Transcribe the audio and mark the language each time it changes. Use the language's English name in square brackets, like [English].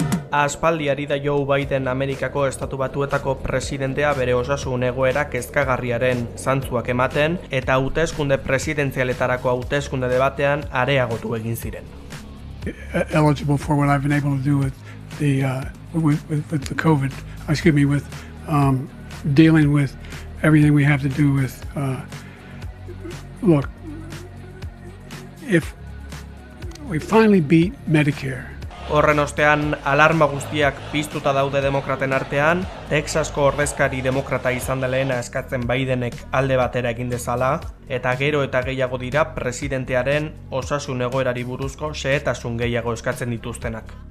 [Basque] Aspaldi ari da Joe Biden Amerikako Estatu Batuetako presidentea bere osasun egoera kezkagarriaren zantzuak ematen eta hauteskunde presidentzialetarako hauteskunde debatean areagotu egin ziren. [English] Eligible for what I've been able to do with the COVID, with dealing with everything we have to do with, look, if we finally beat Medicare. [Basque] Horren ostean, alarma guztiak piztuta daude demokraten artean, Texasko ordezkari demokrata izan dela eskatzen Bidenek alde batera egin dezala, eta gero eta gehiago dira presidentearen osasun egoerari buruzko xehetasun gehiago eskatzen dituztenak.